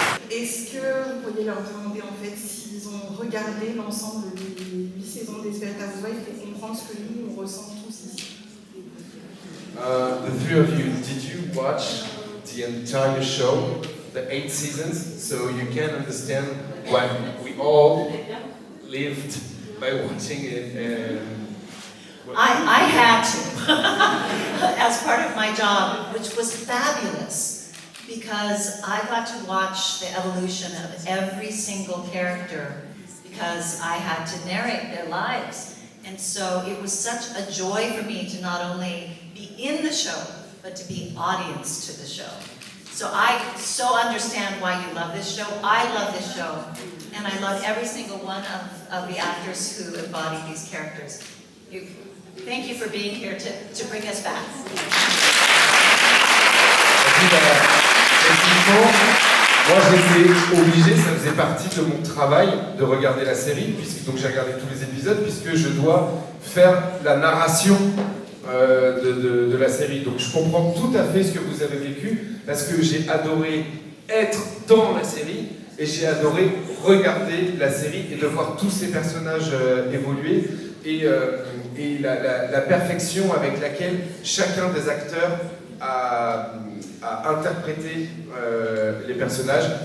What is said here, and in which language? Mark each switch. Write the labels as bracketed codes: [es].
[fr] Est-ce que vous pourriez leur demander en fait s'ils ont regardé l'ensemble des 8 saisons d'Esperate Housewives et comprendre ce que nous on ressent tous ici? [en] The three of you, did you watch the entire show, the 8 seasons, so you can understand what we all lived by watching it? I had to, as part of my job, which was fabulous, because I got to watch the evolution of every single character, because I had to narrate their lives. And so it was such a joy for me to not only be in the show, but to be audience to the show. So I so understand why you love this show. I love this show, and I love every single one of the actors who embody these characters. Thank you for being here to bring us back. [fr] Effectivement, moi j'étais obligé, ça faisait partie de mon travail de regarder la série, donc j'ai regardé tous les épisodes, puisque je dois faire la narration de la série. Donc je comprends tout à fait ce que vous avez vécu, parce que j'ai adoré être dans la série, et j'ai adoré regarder la série et de voir tous ces personnages évoluer, et la perfection avec laquelle chacun des acteurs a interprété les personnages.